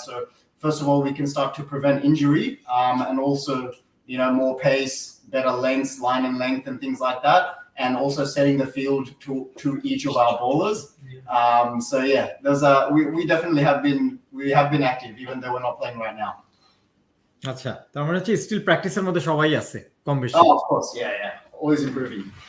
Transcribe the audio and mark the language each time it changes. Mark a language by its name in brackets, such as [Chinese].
[English] So first of all, we can start to prevent injury, and also, you know, more pace, better lengths, line and length and things like that. And also setting the field to each of our bowlers. So yeah, we definitely have been active even though we're not playing right now. [Bangla] আচ্ছা, তার মানে হচ্ছে still প্র্যাকটিসের মধ্যে সবাই আছে কম বেশি। [English] Oh, of course, yeah, always improving.